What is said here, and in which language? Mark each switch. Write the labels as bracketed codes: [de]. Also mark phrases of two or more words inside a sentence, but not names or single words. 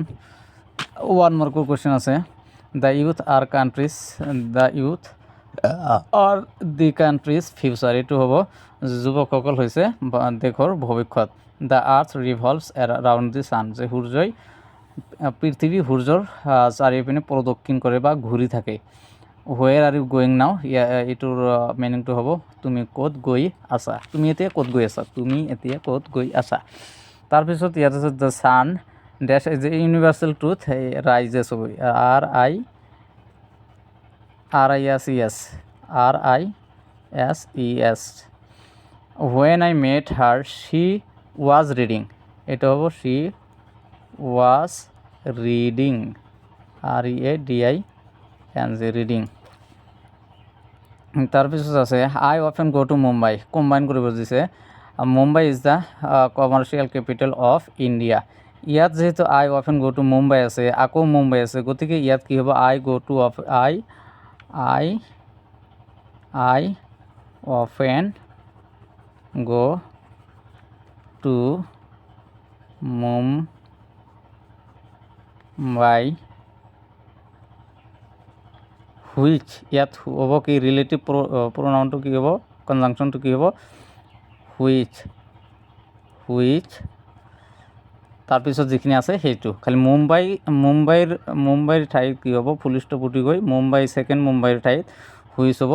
[as] 1 মাৰ্কৰ কুৱেশ্যন আছে। [en] the youth are the country's future. [as] এইটো হ'ব যুৱকসকল হৈছে দেশৰ ভৱিষ্যত। [en] the earth revolves around the sun, [as] যে পৃথিৱী সূৰ্যৰ চাৰিওপিনে প্ৰদক্ষিণ কৰে বা ঘূৰি থাকে। [en] where are you going now? [as] এইটোৰ মিনিংটো হ'ব তুমি ক'ত গৈ আছা, তুমি এতিয়া ক'ত গৈ আছা। তাৰপিছত ইয়াত আছে [en] the sun does is a universal truth rises হ'ব, RISES। When I met her she was reading, [as] এটা হ'ব [en] she was reading, READING, রিডিং। [as] তাৰপিছত আছে [en] I often go to Mumbai, [as] কম্বাইন কৰিব দিছে। [en] Mumbai is the commercial capital of India. [as] ইয়াত যেহেতু [en] I often go to মুম্বাই [as] আছে, আকৌ মুম্বাই আছে, গতিকে ইয়াত কি হ'ব [en] I often go to মুম্বাই, [as] হুইচ ইয়াত হ'ব কি [en] relative pronounটো [as] কি হ'ব, কনজাংচনটো কি হ'ব হুইচ। তাৰপিছত যিখিনি আছে সেইটো খালি মুম্বাইৰ ঠাইত কি হ'ব [en] full stop [as] উঠি গৈ মুম্বাই ছেকেণ্ড মুম্বাইৰ ঠাইত হুইচ হ'ব।